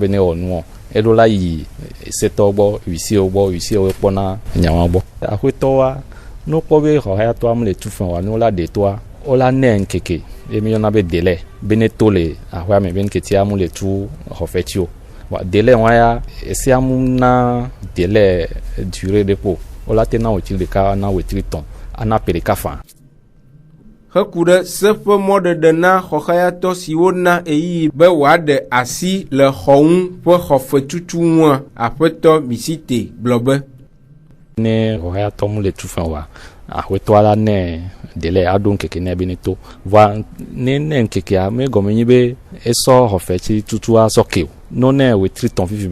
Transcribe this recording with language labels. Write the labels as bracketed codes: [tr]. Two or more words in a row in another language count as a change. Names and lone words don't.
[ee] be ne wɔ nuwɔ eɖo la yi esetɔwo gbɔ wisiwo kpɔna nyawa gbɔ ahoetɔwa no kpɔ be xɔxayatɔa mu le tufe wa no la ɖetɔa o la nɛ nkeke emi yɔna be délai be ne to le ahoea me be nketia mu le tu xɔfɛtsi o délai wa ya esea mu na [fr] délai durée [ee] de po o la te na wetri ɖeka na wetri tɔn ana ƒe ɖeka fã. Heku ɖe seƒe mɔɖeɖe na xɔxayatɔ siwo na eyi be wòaɖe asi le xɔ ŋu ƒe xɔfetutu ŋua aƒetɔ Misite gblɔ be ne xɔxayatɔ mu le tufe wa ahwetɔ la ne dele aɖo nkeke ne bene to va ne nkekea me gɔme nyi be esɔ xɔfetsi tutu asɔ ke o no ne wetri tɔn fifi